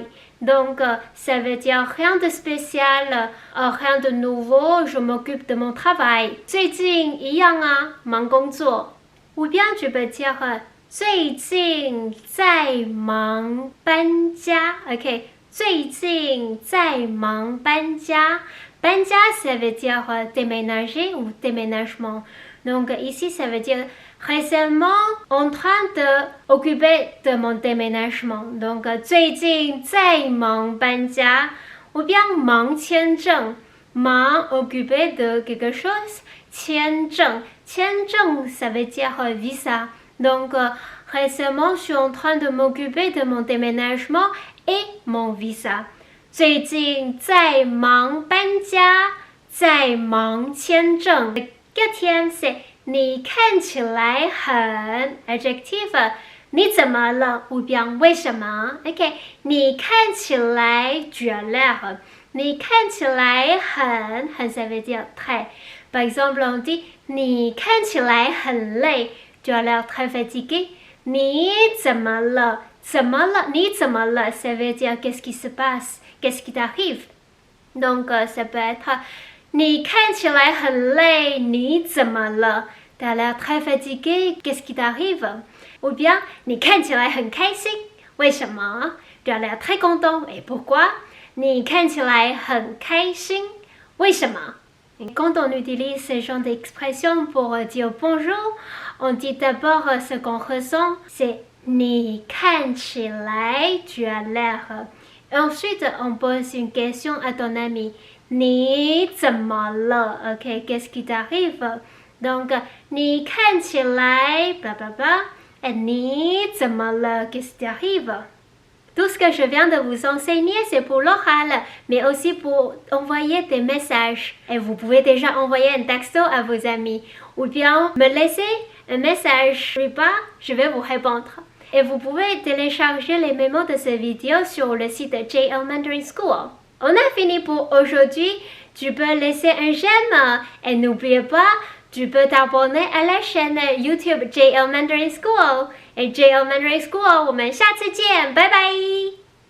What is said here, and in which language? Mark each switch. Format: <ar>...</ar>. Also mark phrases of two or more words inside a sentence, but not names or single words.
<fr>Donc, ça veut dire rien de spécial, rien de nouveau, je m'occupe de mon travail.</fr> <zh>最近一样啊，忙工作。</zh> <fr>Ou bien tu peux dire</fr> <zh>最近在忙搬家 OK, 最近在忙搬家。</zh> <fr>搬家 ça veut dire déménager ou déménagement. Donc, ici, ça veut dire récemment en train de occuper de mon déménagement. Donc,</fr> <zh>最近在忙搬家</zh> <fr>ou bien</fr> <zh>忙签证，忙</zh> <fr>occuper de quelque chose,</fr> <zh>签证，签证</zh> <fr>ça veut dire visa. Donc, récemment, je suis en train de m'occuper de mon déménagement et mon visa.</fr> <zh>最近在忙搬家，在忙签证。</zh> <fr>Quatrième, c'est</fr> <zh>你看起来很 adjective, 你怎么了</zh> <fr>ou bien</fr> <zh>为什么 OK, 你看起来</zh> <fr>tu as l'air,</fr> <zh>你看起来很</zh> <fr>ça veut dire très. Par exemple, on dit</fr> <zh>你看起来很累</zh> <fr>tu as l'air très fatigué.</fr> <zh>你怎么了怎么了你怎么了</zh> <fr>ça veut dire qu'est-ce qui se passe, qu'est-ce qui t'arrive. Donc, ça peut être</fr> <zh>你看起来很累，你怎么了</zh> <fr>T'as l'air très fatigué, qu'est-ce qui t'arrive? Ou bien,</fr> <zh>你看起来很开心，为什么</zh> <fr>Tu as l'air très content, et pourquoi?</fr> <zh>你看起来很开心，为什么</zh> <fr>Et quand on utilise ce genre d'expression pour dire bonjour, on dit d'abord ce qu'on ressent, c'est</fr> <zh>你看起来</zh> <fr>tu as l'air. Ensuite, on pose une question à ton ami.</fr> <zh>你怎么了</zh> <fr>OK, qu'est-ce qui t'arrive? Donc,</fr> <zh>你看起来</zh> <fr>bla bla bla, et</fr> <zh>你怎么了</zh> <fr>qu'est-ce qui t'arrive? Tout ce que je viens de vous enseigner, c'est pour l'oral, mais aussi pour envoyer des messages. Et vous pouvez déjà envoyer un texto à vos amis ou bien me laisser un message. Je vais vous répondre. Et vous pouvez télécharger les mémos de cette vidéo sur le site de JL Mandarin School. On a fini pour aujourd'hui. Tu peux laisser un j'aime et n'oubliez pas, tu peux t'abonner à la chaîne YouTube JL Mandarin School.</fr> <zh>Et JL Mandarin School, 我们下次见，拜拜。</zh>